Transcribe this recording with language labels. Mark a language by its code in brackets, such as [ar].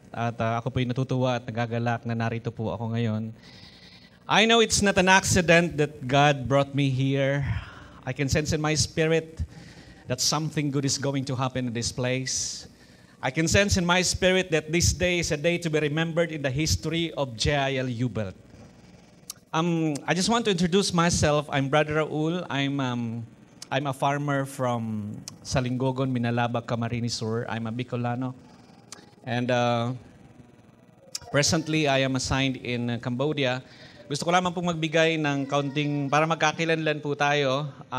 [tl] At ako po'y natutuwa at nagagalak na narito po ako ngayon. [en] I know it's not an accident that God brought me here. I can sense in my spirit that something good is going to happen in this place. I can sense in my spirit that this day is a day to be remembered in the history of JIL Ubalt. I just want to introduce myself. I'm Brother Raul. I'm a farmer from Salingogon, Minalabak, Camarines Sur. I'm a Bicolano. And presently, I am assigned in Cambodia. [tl] Gusto ko lamang pong magbigay ng kaunting, para magkakilanlan po tayo.